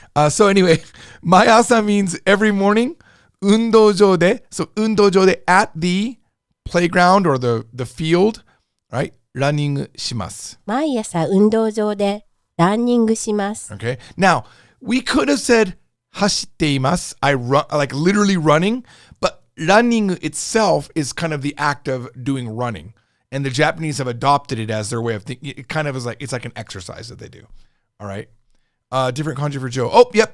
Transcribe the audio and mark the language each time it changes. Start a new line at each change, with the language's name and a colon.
English: So anyway, mai asa means every morning.
Japanese: Undojo de.
English: So
Japanese: undojo de
English: at the playground or the field, right?
Japanese: Running shimasu. 毎朝運動場でランニングします。
English: Okay. Now, we could have said
Japanese: hashite imasu.
English: I run, like literally running, but running itself is kind of the act of doing running. And the Japanese have adopted it as their way of thinking. It kind of is like, it's like an exercise that they do. All right. Different kanji for Joe. Oh, yep.